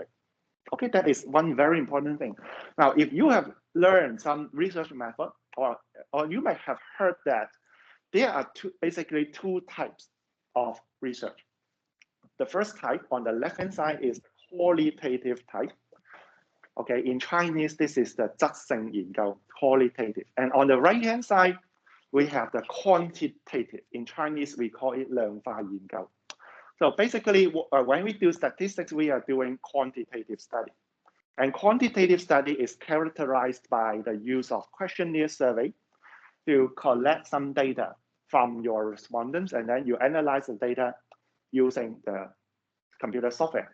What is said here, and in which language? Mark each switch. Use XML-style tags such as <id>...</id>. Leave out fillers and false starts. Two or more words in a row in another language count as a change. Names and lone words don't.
<en>Okay, that is one very important thing. Now, if you have learned some research method, or you might have heard that there are basically two types of research. The first type on the left-hand side is the qualitative type. Okay, in Chinese, this is the</en> <zh>质性研究,</zh> <en>qualitative. And on the right-hand side, we have the quantitative. In Chinese, we call it</en> <zh>量化研究.</zh> <en>So basically, when we do statistics, we are doing quantitative study. And quantitative study is characterized by the use of questionnaire survey to collect some data from your respondents, and then you analyze the data using the computer software.</en>